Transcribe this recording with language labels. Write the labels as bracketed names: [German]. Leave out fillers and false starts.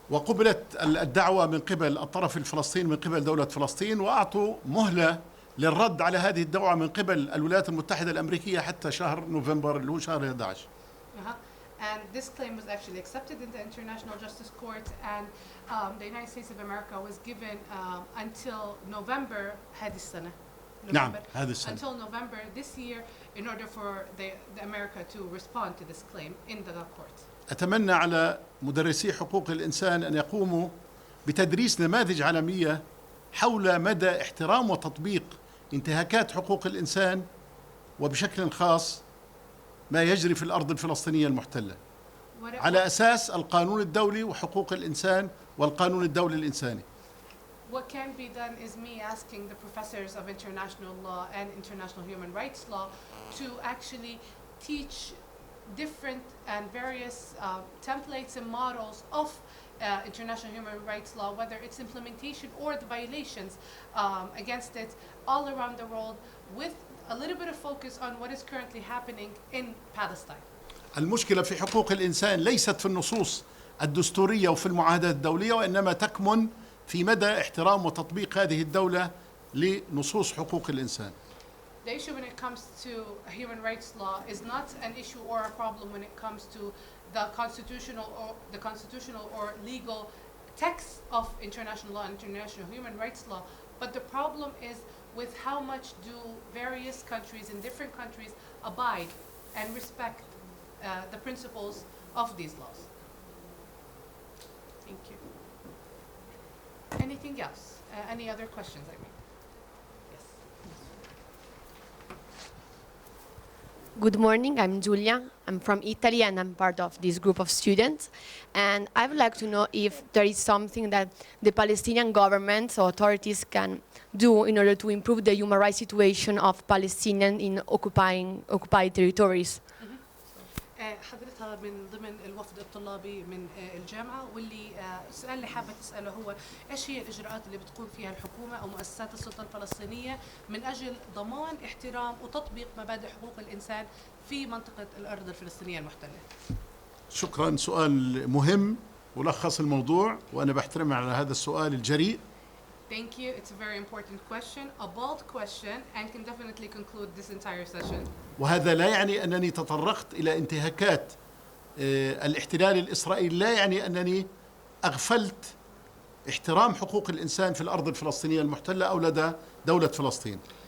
[Arabic] وقبلت الدعوة من قبل الطرف الفلسطيني من قبل دولة فلسطين، وأعطوا مهلة للرد على هذه الدعوة من قبل الولايات المتحدة الأمريكية حتى شهر نوفمبر اللي هو شهر 11. [English] And this claim was actually accepted in the International Justice Court, and the United States of America was given until November [Arabic] هذه السنة. نعم هذه السنة. [English] Until November this year in order for the America to respond to this claim in the court. [Arabic] أتمنى على مدرسي حقوق الإنسان أن يقوموا بتدريس نماذج عالمية حول مدى احترام وتطبيق انتهاكات حقوق الإنسان وبشكل خاص ما يجري في الأرض الفلسطينية المحتلة على أساس القانون الدولي وحقوق الإنسان والقانون الدولي الإنساني. [English] What can be done is me asking the professors of international law and international human rights law to actually teach different and various templates and models of international human rights law, whether it's implementation or the violations against it all around the world, with a little bit of focus on what is currently happening in Palestine. [Arabic] المشكلة في حقوق الإنسان ليست في النصوص الدستورية وفي المعاهدات الدولية، وإنما تكمن في مدى احترام وتطبيق هذه الدولة لنصوص حقوق الإنسان. [English] The issue when it comes to human rights law is not an issue or a problem when it comes to the constitutional or legal text of international law and international human rights law, but the problem is with how much do various countries in different countries abide and respect the principles of these laws. Thank you. Anything else? Any other questions, I mean? Yes. Good morning, I'm Giulia. I'm from Italy and I'm part of this group of students. And I would like to know if there is something that the Palestinian government or authorities can do in order to improve the human rights situation of Palestinians in occupied territories. [Arabic] حضرتها من ضمن الوفد الطلابي من الجامعة، واللي السؤال اللي حابة تسأله هو إيش هي الإجراءات اللي بتقوم فيها الحكومة أو مؤسسات السلطة الفلسطينية من أجل ضمان احترام وتطبيق مبادئ حقوق الإنسان في منطقة الأرض الفلسطينية المحتلة. شكرا، سؤال مهم ولخص الموضوع، وأنا بحترم على هذا السؤال الجريء. [English] Thank you. It's a very important question, a bold question, and can definitely conclude this entire session. [Arabic] وهذا لا يعني أنني تطرقت إلى انتهاكات الاحتلال الإسرائيلي، لا يعني أنني أغفلت احترام حقوق الإنسان في الأرض الفلسطينية المحتلة أو لدى دولة فلسطين.